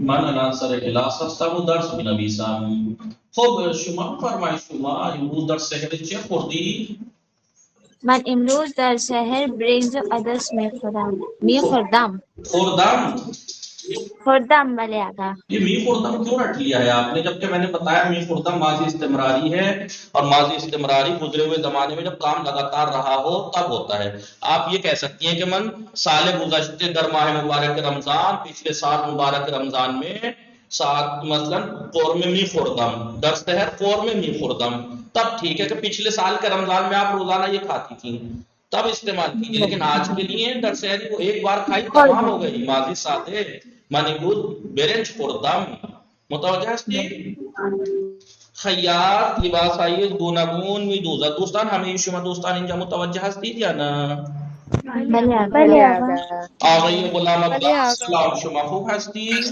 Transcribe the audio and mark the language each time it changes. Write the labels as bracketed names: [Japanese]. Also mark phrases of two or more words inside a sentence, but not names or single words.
[Persian] من الان سر کلاس هستم و درس مینویسم. خب شما بفرمایید شما امروز در سحر چه خوردی؟ من امروز در شهر برنج و عدس میخوردم. خوردم ولی آقا. [Urdu] یہ [Persian] می خوردم [Urdu] کیوں رٹ لیا ہے آپ نے، جبکہ میں نے بتایا [Persian] می خوردم [Urdu] ماضی استمراری ہے، اور ماضی استمراری گزرے ہوئے زمانے میں جب کام لگاتار رہا ہو تب ہوتا ہے. آپ یہ کہہ سکتی ہیں کہ [Persian] من سال گزشتے در ماہ مبارک رمضان، [Urdu] پچھلے سال مبارک رمضان میں ساتھ مثلا [Persian] قورمے می خوردم، در سحر قورمے می خوردم، [Urdu] تب ٹھیک ہے کہ پچھلے سال کے رمضان میں آپ روزانہ یہ کھاتی تھیں تب استعمال کیجیے. لیکن آج کے لیے [Persian] در سحری [Urdu] وہ ایک بار کھائی تمام ہو گئی. [Persian] ماضی ساده من امروز برنج خوردم. متوجه هستی؟ خیاط لباسهای گوناگون میدوزد. دوستان همه شما دوستان اینجا متوجه هستید یا نه؟ بله آقا. آقای غلام عباس سلام، شما خوب هستید؟